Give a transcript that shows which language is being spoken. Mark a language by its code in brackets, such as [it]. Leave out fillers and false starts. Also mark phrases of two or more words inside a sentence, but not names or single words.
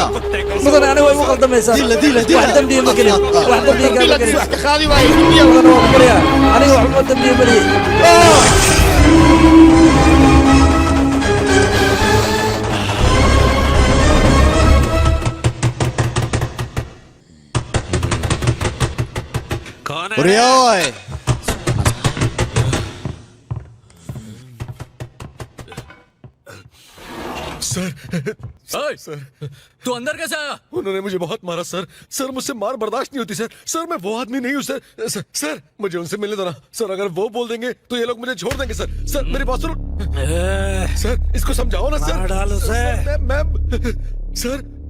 [so] mudane aniga way u qaldamaysaa wax dambiye ma gelin wax dambiye ma gelin wax ka qaadi waayo mudane waa gariya aniga waxba dambiye ma gelin Uriyoy! [hi] सर तू अंदर कैसे आया? उन्होंने मुझे बहुत मारा सर मुझसे मार बर्दाश्त नहीं होती सर मैं वो आदमी नहीं हूँ सर मुझे उनसे मिलने दो ना सर अगर वो बोल देंगे तो ये लोग मुझे छोड़ देंगे सर मेरी बात सुनो सर इसको समझाओ ना सर डालो सर